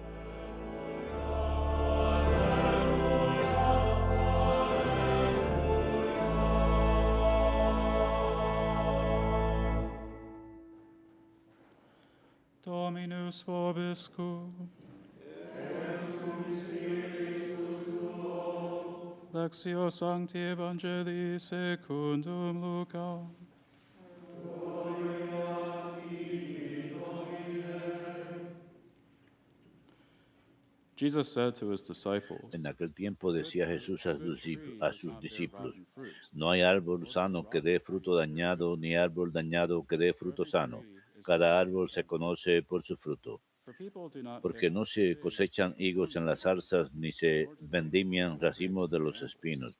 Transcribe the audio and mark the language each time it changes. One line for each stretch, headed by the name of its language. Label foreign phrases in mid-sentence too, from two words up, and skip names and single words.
Latin: Dominus vobiscum. Lectio Sancti Evangelii secundum Lucam.
English: Jesus said to his disciples,
Spanish: En aquel tiempo decía Jesús a sus discípulos, no hay árbol sano que dé fruto dañado, ni árbol dañado que dé fruto sano. Cada árbol se conoce por su fruto. Porque no se cosechan higos en las zarzas, ni se vendimian racimos de los espinos.